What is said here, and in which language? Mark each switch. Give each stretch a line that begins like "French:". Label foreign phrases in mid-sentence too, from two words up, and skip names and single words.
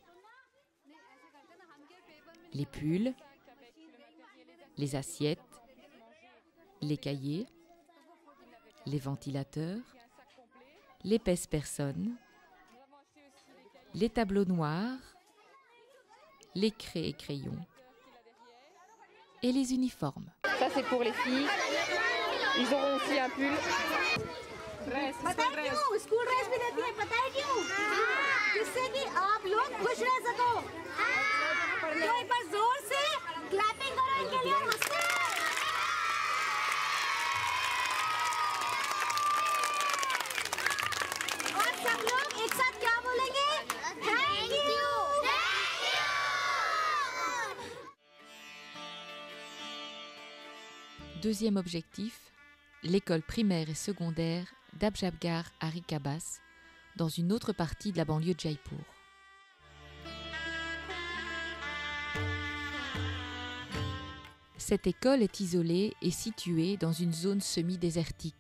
French: Les pulls, les assiettes, les cahiers, les ventilateurs, les pèse-personnes, les tableaux noirs, les craies et crayons et les uniformes. Ça c'est pour les filles, ils auront aussi un pull.
Hindi: स्कूल ड्रेस भी देती है पता है क्यों जिससे कि आप लोग खुश रह सको तो एक बार जोर से क्लैपिंग करो इनके लिए मस्त और सब लोग एक साथ क्या बोलेंगे
English: thank you
French: Deuxième objectif, l'école primaire et secondaire d'Abjabgar Harikabas, dans une autre partie de la banlieue de Jaipur. Cette école est isolée et située dans une zone semi-désertique.